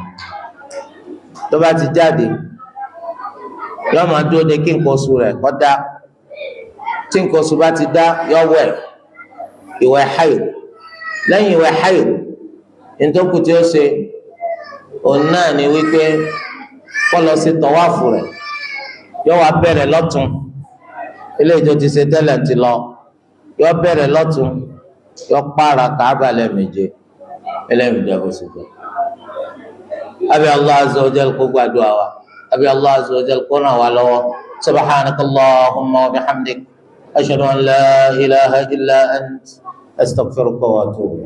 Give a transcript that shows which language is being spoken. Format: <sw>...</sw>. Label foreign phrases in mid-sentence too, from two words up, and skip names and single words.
<yo>tó bá ti jáde yóò máa dúró de kí nǹkan oṣù rẹ̀ kó dá tí nǹkan oṣù bá ti dá yóò wẹ̀ ìwẹ̀ haid lẹ́yìn ìwẹ̀ haid ntòkù tí ó ṣe òun náà ni wípé kó lọ sí tọwáfù rẹ̀ yóò wá bẹ̀rẹ̀ lọ́tún eléyìí tó ti ṣe tẹ́lẹ̀ ti lọ yóò bẹ̀rẹ̀ lọ́tún yóò pààrà Káàbà lẹ́ẹ̀méje eléyìí jẹ́ bó ṣe jẹ́.</yo> <ar>abi الله عز وجل</ar> <yo>kó gbàdúrà wa abi</yo> <ar>الله عز وجل</ar> <yo>kó ràn wá lọ́wọ́</yo> <ar>سبحانك اللهم وبحمدك أشهد أن لا إله إلا أنت أستغفرك وأتوب إليك.</ar>